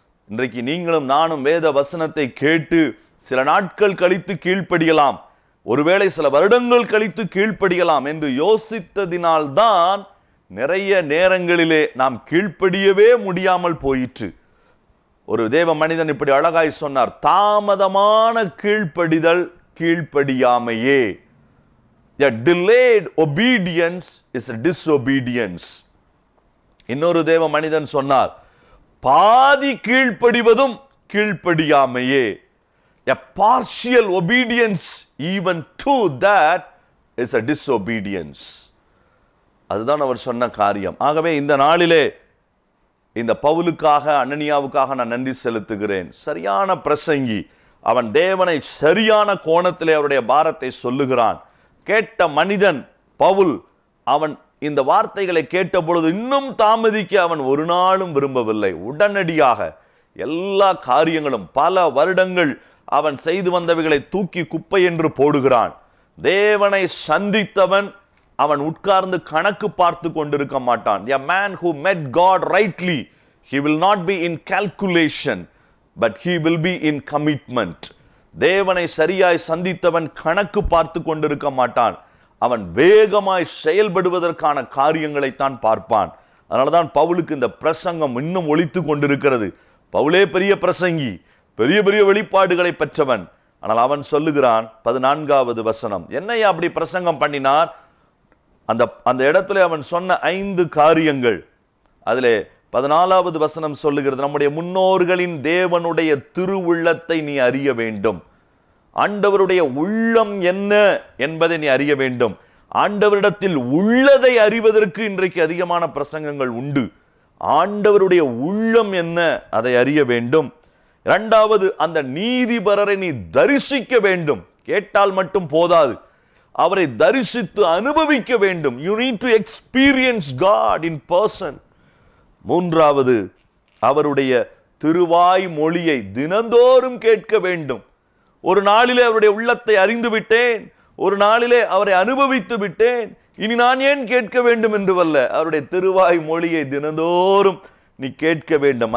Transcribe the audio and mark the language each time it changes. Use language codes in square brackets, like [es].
[ta] இன்றைக்கு நீங்களும் நானும் வேத வசனத்தை கேட்டு சில நாட்கள் கழித்து கீழ்ப்படியலாம், ஒருவேளை சில வருடங்கள் கழித்து கீழ்ப்படியலாம் என்று யோசித்ததினால்தான் நிறைய நேரங்களிலே நாம் கீழ்ப்படியவே முடியாமல் போயிற்று. ஒரு தேவ மனிதன் இப்படி அழகாய் சொன்னார், தாமதமான கீழ்ப்படிதல் கீழ்ப்படியாமையே. [en] A delayed obedience is a disobedience. [ta] இன்னொரு தேவ மனிதன் சொன்னார், பாதி கீழ்ப்படிவதும் கீழ்ப்படியாமையே. [en] A partial obedience even to that is a disobedience. [ta] அதுதான் அவர் சொன்ன காரியம். ஆகவே இந்த நாளிலே இந்த பவுலுக்காக, அனனியாவுக்காக நான் நன்றி செலுத்துகிறேன். சரியான பிரசங்கி. அவன் தேவனை சரியான கோணத்திலே அவருடைய பாரத்தை சொல்லுகிறான். கேட்ட மனிதன் பவுல். அவன் இந்த வார்த்தைகளை கேட்ட பொழுது இன்னும் தாமதிக்க அவன் ஒரு நாளும் விரும்பவில்லை. உடனடியாக எல்லா காரியங்களும், பல வருடங்கள் அவன் செய்து வந்தவைகளை தூக்கி குப்பை என்று போடுகிறான். தேவனை சந்தித்தவன் அவன் உட்கார்ந்து கணக்கு பார்த்து கொண்டிருக்க மாட்டான். [en] A man who met God rightly, he will not be in calculation, but he will be in commitment. [ta] தேவனை சரியாய் சந்தித்தவன் கணக்கு பார்த்து கொண்டிருக்க மாட்டான். அவன் வேகமாய் செயல்படுவதற்கான காரியங்களைத்தான் பார்ப்பான். அதனாலதான் பவுலுக்கு இந்த பிரசங்கம் இன்னும் ஒலித்து கொண்டிருக்கிறது. பவுலே பெரிய பிரசங்கி, பெரிய பெரிய வெளிப்பாடுகளை பெற்றவன். ஆனால் அவன் சொல்லுகிறான், 14வது வசனம், என்னையா அப்படி பிரசங்கம் பண்ணினார்? அந்த இடத்துல அவன் சொன்ன 5 காரியங்கள். அதிலே 14வது வசனம் சொல்லுகிறது, நம்முடைய முன்னோர்களின் தேவனுடைய திருவுள்ளத்தை நீ அறிய வேண்டும். ஆண்டவருடைய உள்ளம் என்ன என்பதை நீ அறிய வேண்டும். ஆண்டவரிடத்தில் உள்ளதை அறிவதற்கு இன்றைக்கு அதிகமான பிரசங்கங்கள் உண்டு. ஆண்டவருடைய உள்ளம் என்ன, அதை அறிய வேண்டும். 2வது, அந்த நீதிபரரை நீ தரிசிக்க வேண்டும். கேட்டால் மட்டும் போதாது, அவரை தரிசித்து அனுபவிக்க வேண்டும். [en] You need to experience God in person. [ta] 3வது, அவருடைய திருவாய் மொழியை தினந்தோறும் கேட்க வேண்டும். ஒரு நாளிலே அவருடைய உள்ளத்தை அறிந்து விட்டேன், ஒரு நாளிலே அவரை அனுபவித்து விட்டேன், இனி நான் ஏன் கேட்க வேண்டும் என்று அல்ல, அவருடைய திருவாய் மொழியை தினந்தோறும் நீ கேட்க வேண்டும்.